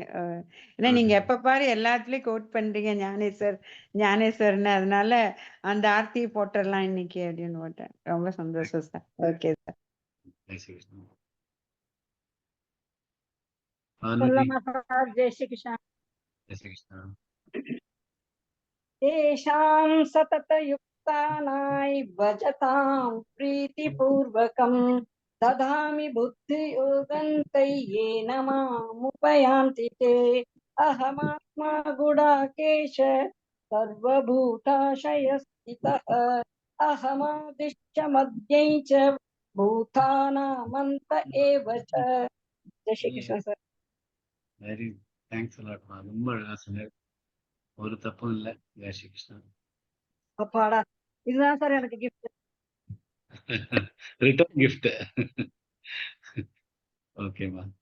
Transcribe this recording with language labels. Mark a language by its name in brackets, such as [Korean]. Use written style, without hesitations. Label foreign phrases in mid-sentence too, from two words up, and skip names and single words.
[Tamil] ஏன்னா நீங்க எப்ப பாரு எல்லாத்துலயும் கோட் பண்றீங்க ஞானேஸ்வர் ஞானேஸ்வர்னு, அதனால அந்த ஆர்த்தியை போட்டுடலாம் இன்னைக்கு அப்படின்னு போட்டேன். ரொம்ப சந்தோஷம் சார். [English] okay sir. [Tamil] ஜெய் ஸ்ரீ கிருஷ்ணா. சொல்லமா சார்? ஜெய் ஸ்ரீ கிருஷ்ணா. ஜெய் ஸ்ரீ கிருஷ்ணா. [Sanskrit] तेषां सततयुक्तानाय भजतां प्रीतिपूर्वकं ददामि बुद्धियोगं तय्येन मामुपयान्ति ते। अहमात्मा गुडाकेश सर्वभूताशयस्थितः अहमादिश्च मध्यै च भूतानामन्त एव च. [Hindi] जय श्री कृष्ण सर. [English] very thanks [Tamil] அலாட்மா. ரொம்ப அழகா சொன்னார். ஒரு தப்பும் இல்லை. ஜெய் ஸ்ரீ கிருஷ்ணா. அப்பாடா, இதுதான் சார் எனக்கு கிஃப்ட். [English] return gift. [Tamil] ஓகேம்மா.